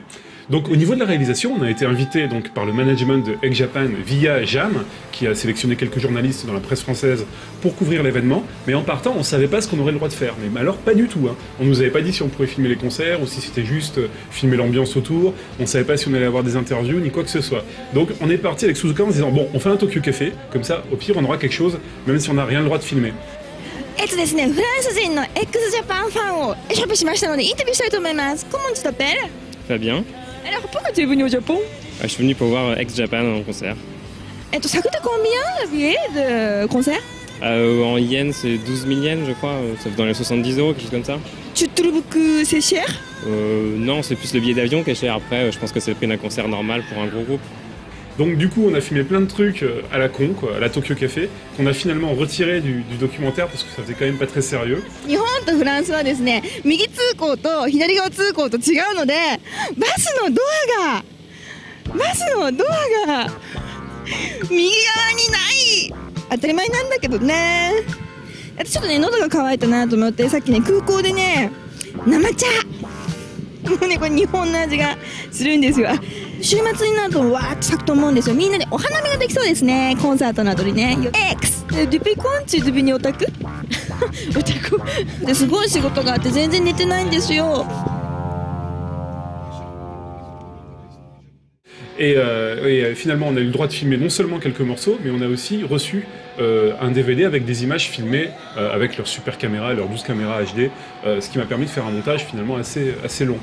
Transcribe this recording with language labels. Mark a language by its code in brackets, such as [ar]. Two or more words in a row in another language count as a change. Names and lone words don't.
[fr] Donc au niveau de la réalisation, on a été invité donc, par le management de Egg Japan via Jam, qui a sélectionné quelques journalistes dans la presse française pour couvrir l'événement, mais en partant, on ne savait pas ce qu'on aurait le droit de faire. Mais alors pas du tout, hein. On ne nous avait pas dit si on pouvait filmer les concerts ou si c'était juste filmer l'ambiance autour, on ne savait pas si on allait avoir des interviews ni quoi que ce soit. Donc on est parti avec Suzuka en se disant, bon, on fait un Tokyo Café, comme ça, au pire, on aura quelque chose, même si on n'a rien le droit de filmer. [ja] ですね、フランス人の x ジャパンファンをシャープしましたのでインタビューしたいと思います。 [fr] Comment tu t'appelles? Fabien. Alors pourquoi tu es venu au Japon? Je suis venu pour voir Egg Japan en concert. Ça coûte combien le billet de concert? En yens, c'est 12 000 yens, je crois. Ça fait dans les 70 €, quelque chose comme ça. Tu trouves que c'est cher? Non, c'est plus le billet d'avion qui est cher. Après, je pense que c'est le prix d'un concert normal pour un gros groupe. Donc du coup, on a filmé plein de trucs à la con, quoi, à la Tokyo Café, qu'on a finalement retiré du documentaire parce que ça faisait quand même pas très sérieux. [ja] 日本とフランスはですね、右通行と左側通行と違うので、バスのドアが右側にない。当たり前なんだけどね。私ちょっとね、喉が渇いたなと思って、さっきね、空港でね、生茶。もうね、これ日本の味がするんですよ。週末になるとわーっと咲くと思うんですよ。みんなでお花見ができそうですね。コンサートの後にね。X! [fr] Depuis quand tu es devenu otaku? Otaku? [ja] ですごい仕事があって全然寝てないんですよ。 [fr] Et finalement, on a eu le droit de filmer non seulement quelques morceaux, mais on a aussi reçu un DVD avec des images filmées avec leur super caméra, leur 12 caméras HD, ce qui m'a permis de faire un montage finalement assez long.